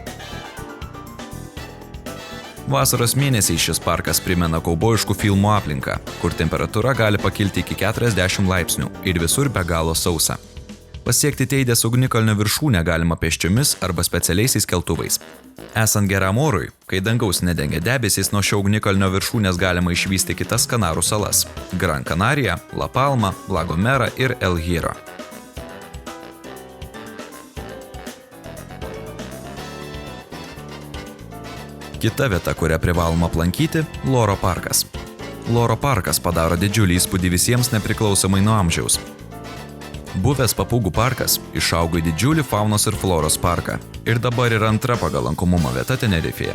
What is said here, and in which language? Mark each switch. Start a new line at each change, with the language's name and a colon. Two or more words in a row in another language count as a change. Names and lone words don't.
Lithuanian: Vasaros mėnesiais šis parkas primena kaubojiškų filmų aplinką, kur temperatūra gali pakilti iki 40 laipsnių ir visur be galo sausa. Pasiekti Teidės ugnikalnio viršūnę galima pėsčiomis arba specialiaisiais keltuvais. Esant geram orui, kai dangaus nedengia debesys, nuo šio ugnikalnio viršūnės galima išvysti kitas Kanarų salas – Gran Canaria, La Palma, La Gomera ir El Hierro. Kita vieta, kurią privaloma aplankyti – Loro parkas. Loro parkas padaro didžiulį įspūdį visiems nepriklausomai nuo amžiaus. Buvęs papūgų parkas išaugo į didžiulį faunos ir floros parką ir dabar yra antra pagal lankomumo vieta Tenerifėje.